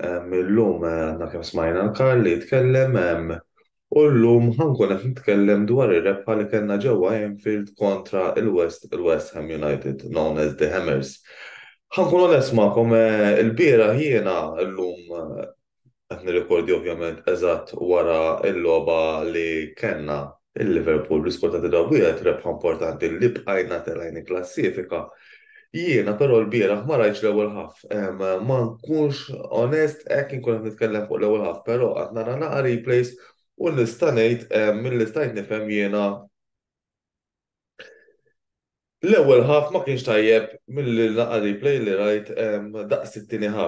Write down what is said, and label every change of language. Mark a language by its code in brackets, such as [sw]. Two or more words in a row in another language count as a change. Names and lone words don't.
[mt] Illum għandna kemm smajna l-Karl li jitkellem u llum ħankun qed nitkellem dwar ir-rebħa li kellna ġewwa Anfield kontra il-West Ham United, [en] known as the Hammers. [mt] Ħankun onest magħkom il-biera jiena llum qed nirrikordi ovvjament eżatt wara l-logħba li kellna il-Liverpool bl-iskorta ta' wieħed rebħa importanti li bqajna telajn klassifika. Jiena però l-bieraħ ma rajtx l-ewwel ħaf. Ma nkunx onest hekk inkun qed nitkellem fuq l-ewwel ħaf, però qatt nara naqa' replays u nista' ngħid milli stajt nifhem jiena l-ewwel ħaf ma kienx tajjeb milli naqa' replay li rajt daqs it-tieni ħaf.